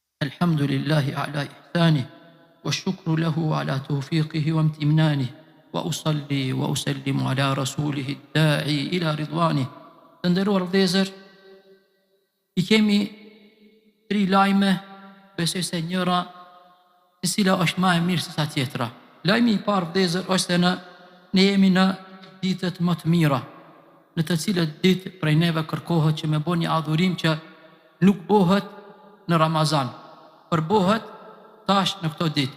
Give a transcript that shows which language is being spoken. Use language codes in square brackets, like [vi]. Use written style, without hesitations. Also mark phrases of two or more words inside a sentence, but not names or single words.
[ar] الحمد لله على إحسانه والشكر له على توفيقه وامتنانه وأصلي وأسلم على رسوله الداعي إلى رضوانه. [sq] Të nderuar vëllezër, I kemi 3 lajme, besoj se njëra e cila është më e mirë se sa tjetra. Lajmi I parë vëllezër është se ne jemi në ditët më të mira, në të cilët ditë prej neve kërkohet që me bëni një adhurim që nuk bëhet në Ramazan, por bëhet tash në këto ditë.